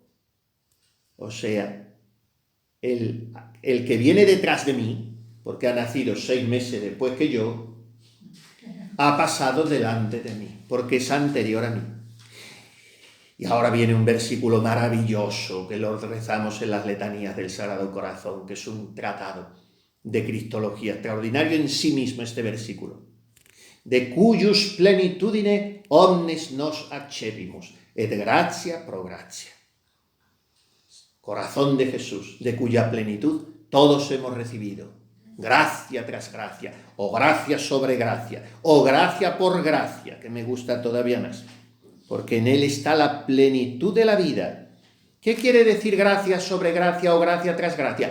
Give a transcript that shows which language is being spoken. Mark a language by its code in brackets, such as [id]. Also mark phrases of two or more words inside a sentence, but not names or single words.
[es] O sea, el que viene detrás de mí, porque ha nacido 6 meses después que yo, ha pasado delante de mí, porque es anterior a mí. Y ahora viene un versículo maravilloso que lo rezamos en las letanías del Sagrado Corazón, que es un tratado de cristología extraordinario en sí mismo este versículo. [la] De cuius plenitudine omnes nos accepimus, et gratia pro gratia. [es] Corazón de Jesús, de cuya plenitud todos hemos recibido. Gracia tras gracia, o gracia sobre gracia, o gracia por gracia, que me gusta todavía más. Porque en él está la plenitud de la vida. ¿Qué quiere decir gracia sobre gracia o gracia tras gracia?